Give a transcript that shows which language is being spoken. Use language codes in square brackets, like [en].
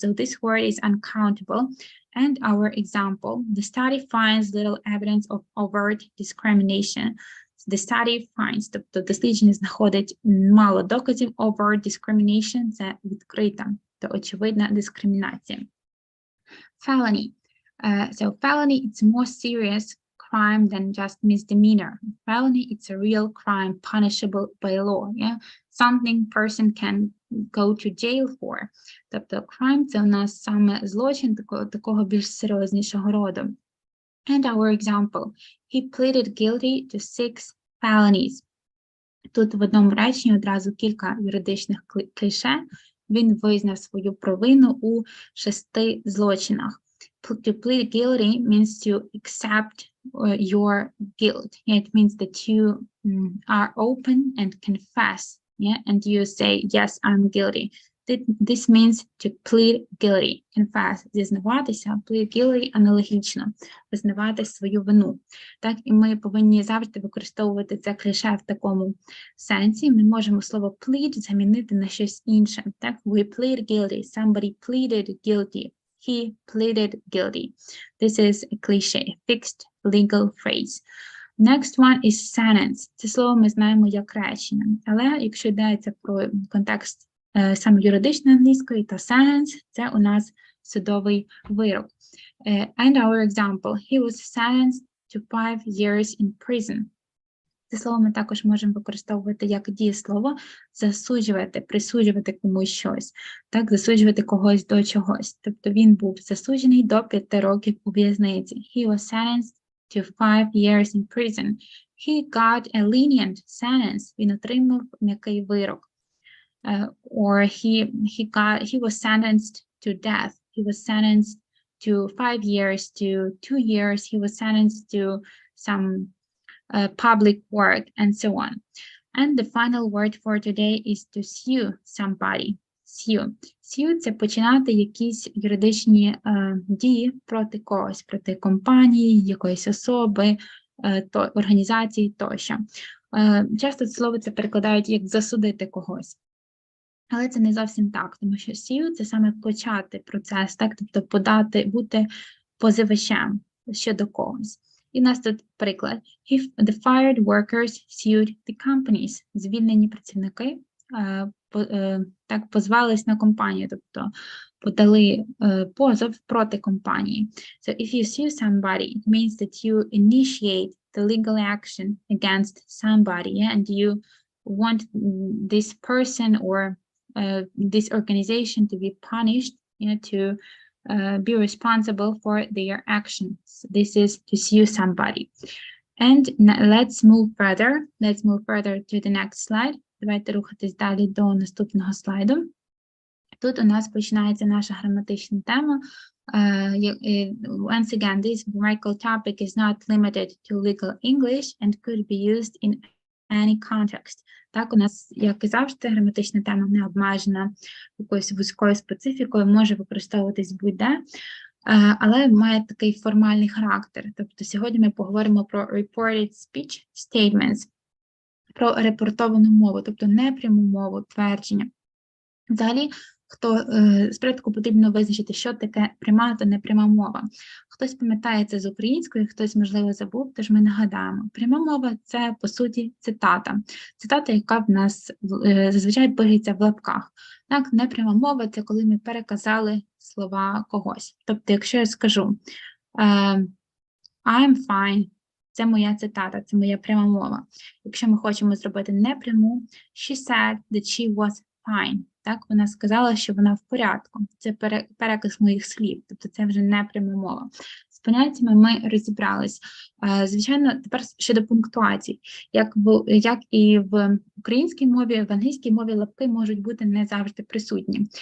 [en] So this word is uncountable. And our example, the study finds little evidence of overt discrimination. The study finds, [uk] тобто дослідження знаходить мало доказів, overt discrimination – це відкрита та очевидна дискримінація. [en] Felony. So felony it's more serious crime than just misdemeanor. Felony it's a real crime punishable by law. Yeah? Something person can go to jail for. [uk] Тобто crime – це у нас саме злочин такого більш серйознішого роду. [en] And our example, he pleaded guilty to 6 felonies. [uk] Тут в одному реченні одразу кілька юридичних кліше. Він визнав свою провину у 6 злочинах. [en] To plead guilty means to accept your guilt. Yeah, it means that you are open and confess. Yeah, and you say, yes, I'm guilty. This means to plead guilty, confess, зізнаватися, plead guilty [uk] аналогічно, визнавати свою вину. Так, і ми повинні завжди використовувати це кліше в такому сенсі. Ми можемо слово plead замінити на щось інше. Так, [en] we plead guilty, somebody pleaded guilty, he pleaded guilty. This is a cliché, a fixed legal phrase. Next one is sentence. [uk] Це слово ми знаємо як речення, але якщо йдеться про контекст саме юридичної англійської, то sentence – це у нас судовий вирок. [en] And our example, he was sentenced to 5 years in prison. [uk] Це слово ми також можемо використовувати як дієслово, засуджувати, присуджувати комусь щось, так, засуджувати когось до чогось. Тобто він був засуджений до 5 років у в'язниці. [en] He was sentenced to 5 years in prison. He got a lenient sentence. [uk] Він отримав м'який вирок. [en] Or he was sentenced to death. He was sentenced to 5 years, to 2 years. He was sentenced to some public work, and so on. And the final word for today is to sue somebody. [uk] Sue – це починати якісь юридичні дії проти когось, проти компанії, якоїсь особи, організації тощо. Часто це слово це перекладають як засудити когось. Але це не зовсім так, тому що sue – це саме почати процес, так, тобто подати, бути позивачем щодо когось. І у нас тут приклад. [en] The fired workers sued the companies. [uk] Звільнені працівники так позвались на компанію, тобто подали позов проти компанії. [en] So if you sue somebody, it means that you initiate the legal action against somebody, yeah? And you want this person or this organization to be punished, to be responsible for their actions. This is to sue somebody. And let's move further. Let's move further to the next slide. [uk] Давайте рухатись далі до наступного слайду. Тут у нас починається наша граматична тема. [en] Once again, this grammatical topic is not limited to legal English and could be used in any context. [uk] Так, у нас, як і завжди, граматична тема не обмежена якоюсь вузькою специфікою, може використовуватись будь-де, але має такий формальний характер. Тобто сьогодні ми поговоримо про reported speech statements, про репортовану мову, тобто непряму мову, твердження. Взагалі, спочатку потрібно визначити, що таке пряма та непряма мова. Хтось пам'ятає це з української, хтось, можливо, забув, тож ми нагадаємо. Пряма мова – це, по суті, цитата. Цитата, яка в нас зазвичай пишеться в лапках. Так, непряма мова – це коли ми переказали слова когось. Тобто, якщо я скажу [en] I'm fine, [uk] це моя цитата, це моя пряма мова. Якщо ми хочемо зробити непряму, [en] she said that she was fine. [uk] Так, вона сказала, що вона в порядку. Це переказ моїх слів, тобто це вже непряма мова. З поняттями ми розібрались. Звичайно, тепер щодо пунктуацій. Як і в українській мові, в англійській мові лапки можуть бути не завжди присутні.